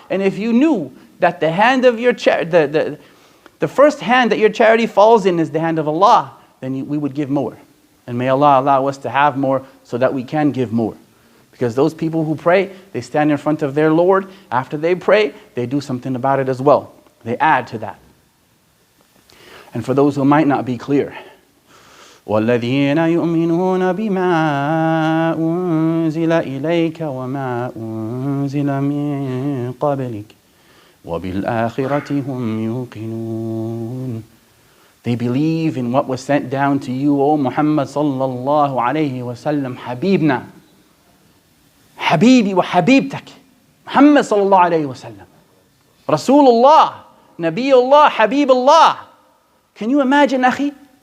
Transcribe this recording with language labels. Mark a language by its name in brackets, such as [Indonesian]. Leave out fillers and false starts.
[English] And if you knew that the hand of your the first hand that your charity falls in is the hand of Allah, then we would give more. And may Allah allow us to have more so that we can give more. Because those people who pray, they stand in front of their Lord. After they pray, they do something about it as well. They add to that. And for those who might not be clear, [Arabic] وَالَّذِينَ يُؤْمِنُونَ بِمَا أُنزِلَ إِلَيْكَ وَمَا أُنزِلَ مِن قَبْلِكَ وَبِالْآخِرَةِ هُمْ يُوقِنُونَ. [English] They believe in what was sent down to you, O Muhammad sallallahu alayhi wa sallam, Habibna. Habibi wa Habibtak. Muhammad sallallahu alayhi wa sallam. Rasulullah, Nabiullah, Habibullah. Can you imagine, akhi?